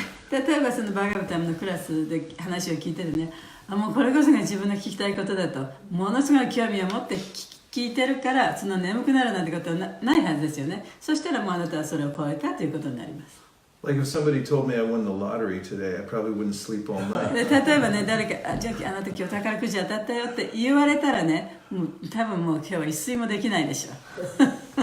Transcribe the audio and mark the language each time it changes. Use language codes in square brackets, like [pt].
[ja] 例えばそのバガブタンのクラスで話を聞いてるね、もうこれこそが自分の聞きたいことだと、ものすごい興味を持って聞いてるから、その眠くなるなんてことはないはずですよね。そしたらもうあなたはそれを超えたということになります。 [en] Like if somebody told me I won the lottery today, I probably wouldn't sleep all [ja] で [en] night. [ja] 例えばね、誰かじゃああなた今日宝くじ当たったよって言われたらね、もう多分もう今日は一睡もできないでしょう。